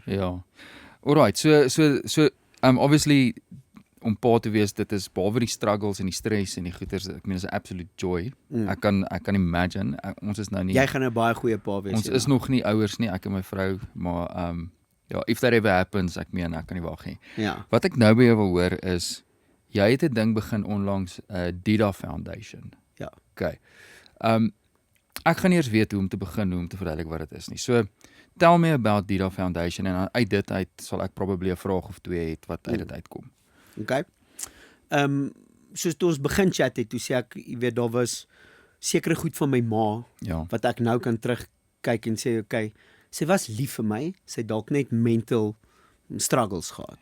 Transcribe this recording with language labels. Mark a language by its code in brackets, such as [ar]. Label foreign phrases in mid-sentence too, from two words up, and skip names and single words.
[af] Ja. [en] Alright, so obviously [af] om pa te wees, dit is behalwe die struggles en die stress en die goeters, ek meen is 'n [en] absolute joy. [af] Ek kan imagine, ons is nou nie Jy gaan 'n baie goeie pa wees. ons ja. is nog nie ouers nie, ek en my vrou, maar ja, [en] if that ever happens, [af] ek meen ek kan nie wag nie. Ja. Wat ek nou by jou wil hoor is jy het 'n ding begin onlangs, Dida Foundation. Ja. Okay. Ek gaan eers weet hoe om te begin, hoe om te verduidelik wat dit is nie. [en] So tell me about Dida Foundation [af] en uit dit uit sal ek probably 'n vraag of twee het wat uit dit uitkom. Okay. Soos toe ons begin chat het, toe sê ek, jy weet daar was sekere goed van my ma Ja. wat ek nou kan terugkyk en sê okay, sy was lief vir my, sy dalk net [en] mental struggles [af] gehad.